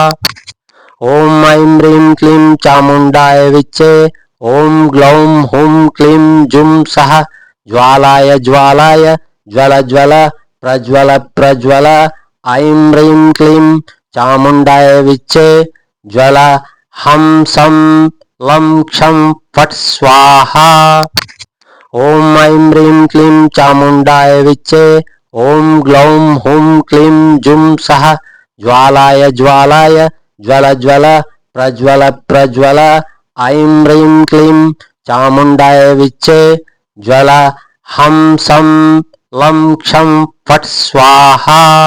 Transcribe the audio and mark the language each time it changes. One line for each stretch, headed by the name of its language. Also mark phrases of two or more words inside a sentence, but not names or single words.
Sanskrit: ओं ऐं ह्रीं क्लीं चामुण्डाय विच्चे, ओं ग्लौं हुं क्लीं जुं सह ज्वालाय ज्वालाय ज्वल ज्वल प्रज्वल प्रज्वल. ऐं ह्रीं क्लीं चामुण्डाय विच्चे, ज्वल हं सं लं क्षं फट् स्वाहा. ओम ऐं ह्रीं क्लीं चामुण्डाय विच्चे। ओम ग्लौं हुं क्लीं जुं सः ज्वालाय ज्वालाय ज्वल ज्वल प्रज्वल प्रज्वल। ऐं ह्रीं क्लीं चामुण्डाय विच्चे। ज्वल हं सं लं क्षं फट् स्वाहा।